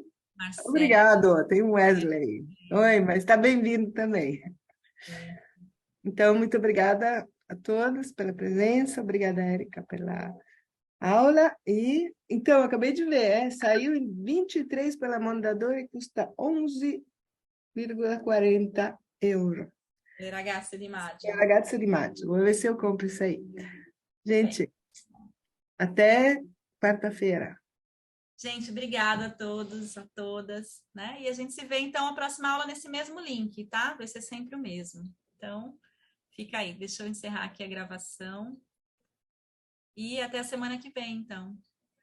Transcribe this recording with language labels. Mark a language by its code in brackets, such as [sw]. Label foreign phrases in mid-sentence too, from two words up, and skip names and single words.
[pt] Marcelo. Obrigado, tem o Wesley. Oi, mas está bem-vindo também. Então, muito obrigada a todos pela presença, obrigada, Érica, pela aula. E, então, acabei de ver, saiu em 23 pela Mondadori e custa 11,40 €. Le ragazze di maggio. É a ragazza di maggio, vou ver se eu compro isso aí. Gente, até quarta-feira. Gente, obrigada a todos, a todas, né? E a gente se vê, então, a próxima aula nesse mesmo link, tá? Vai ser sempre o mesmo. Então, fica aí. Deixa eu encerrar aqui a gravação. E até a semana que vem, então.